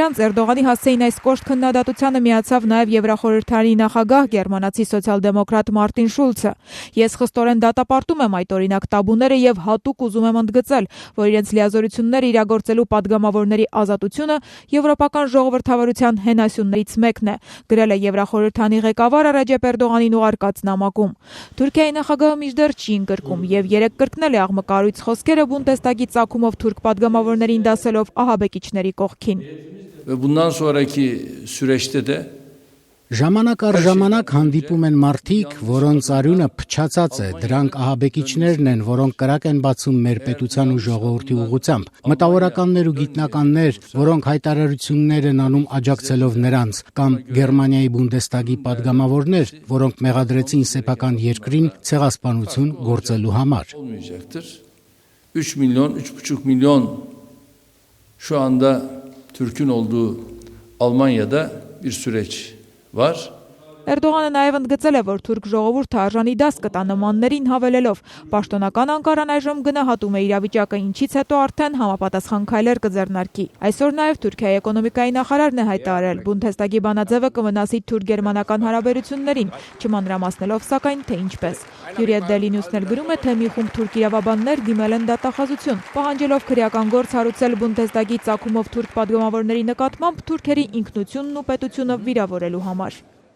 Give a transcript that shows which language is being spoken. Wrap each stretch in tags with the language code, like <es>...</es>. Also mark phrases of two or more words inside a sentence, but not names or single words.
<hy>անց Էրդողանի հասցեին այս կոշտ քննադատությանը միացավ նաև Եվրախորհրդարանի նախագահ գերմանացի սոցիալ-դեմոկրատ Մարտին Շուլցը։ Ես խստորեն դատապարտում եմ այդ օրինակ տաբուները եւ հատուկ ուզում եմ ընդգծել, որ իրենց լիազորությունները իրագործելու падգամավորների ազատությունը եվրոպական ժողովրդավարության հենասյուններից մեկն է, գրել է Եվրախորհրդարանի ղեկավարը Ռեջեփ Էրդողանին ուղարկած նամակում։ Թուրքիայի նախագահը մինչդեռ չի ընկրկում եւ երեկ կրկնել է աղմկարույց խոսքերը Բունդեսդագի ծագումով թուրք падգամավորներին դասելով ահաբեկիչների կողքին։</hy> <tr>Bundan sonraki süreçte de</tr> <hy>Ժամանակ առ ժամանակ հանդիպում են մարդիկ, որոնց արյունը փչացած է, դրանք ահաբեկիչներն են, որոնք կրակ են բացում մեր պետության ու ժողովրդի ուղղությամբ, մտավորականներ ու գիտնականներ, որոնք հայտարարություններ են անում աջակցելով նրանց, կամ Գերմանիայի Բունդեստագի падգամավորներ, որոնք մեղադրեցին սեփական երկրին ցեղասպանություն գործելու համար։</hy> <tr>3 milyon, 3,5 milyon şu anda Türk'ün olduğu Almanya'da bir süreç var.</tr> <hy>Էրդողանը նաև ընդգծել է, որ թուրք ժողովուրդը արժանի դաս կտա նմաններին հավելելով, պաշտոնական Անկարան այժմ գնահատում է իրավիճակը, ինչից հետո արդեն համապատասխան քայլեր կձեռնարկի։ Այսօր նաև Թուրքիայի էկոնոմիկայի նախարարն է հայտարարել, Բունդեսդագի բանաձևը կվնասի թուրք-գերմանական հարաբերություններին, չմանրամասնելով սակայն թե ինչպես։ Յուրիետ Դելի Նյուսն էլ գրում է, թե մի խումբ թուրք իրավաբաններ դիմել են դատախազություն, պահանջելով քրեական գործ հարուցել Բունդեսդագի ծագումով թուրք падգամավորների նկատմամբ թուրքերի ինքնությունն ու պետությունը վիրավորելու համար։</hy>